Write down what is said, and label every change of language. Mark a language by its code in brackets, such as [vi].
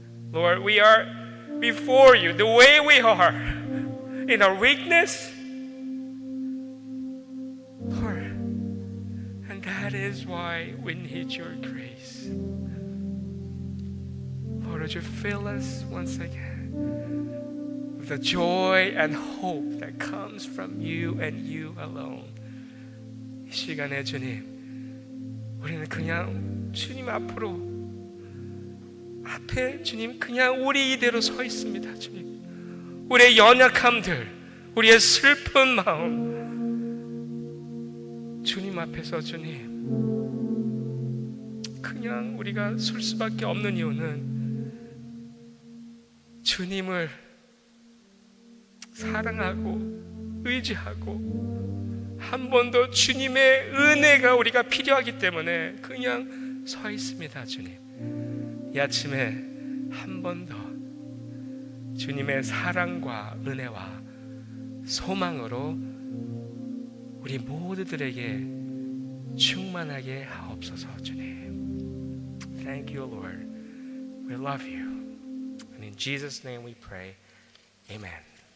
[en] Lord, we are before you the way we are in our weakness, Lord, and that is why we need your grace. Lord, would you fill us once again with the joy and hope that comes from you and you alone. [ko] 이 시간에 주님, 우리는 그냥 주님 앞에 주님 그냥 우리 이대로 서 있습니다. 주님, 우리의 연약함들, 우리의 슬픈 마음 주님 앞에서 주님 그냥 우리가 설 수밖에 없는 이유는 주님을 사랑하고 의지하고 한 번 더 주님의 은혜가 우리가 필요하기 때문에 그냥 서 있습니다. 주님, 이 아침에 한 번 더 주님의 사랑과 은혜와 소망으로 우리 모두들에게 충만하게 하옵소서. 주님, [en] Thank you, Lord. We love you. And in Jesus' name we pray. Amen.